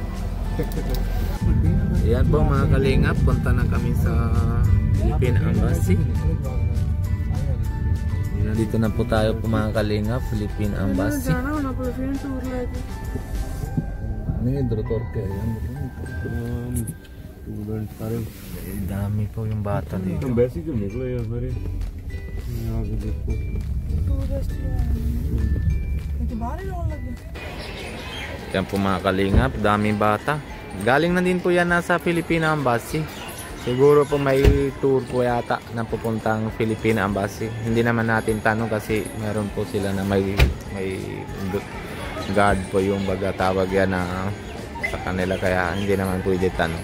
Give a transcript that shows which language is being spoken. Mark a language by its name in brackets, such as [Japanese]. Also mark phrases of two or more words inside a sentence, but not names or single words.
[Filipino] Yan po mga kalingap, punta na kami sa Philippine Embassy. Dito na po tayo po mga kalingap, Philippine Embassy. [Hindi] नहीं इधर तोड़ के [Filipino] Dami po yung bata dito. [Hindi] वैसे क्यों निकलो यार मेरे यहाँ पे देखो [Filipino] Yan po mga kalingap, daming bata. Galing na din po yan nasa Philippine Embassy. Siguro po may tour po yata na pupuntang Philippine Embassy. Hindi naman natin tanong kasi meron po sila na may guard po yung baga tawag yan na sa kanila, kaya hindi naman pwede tanong.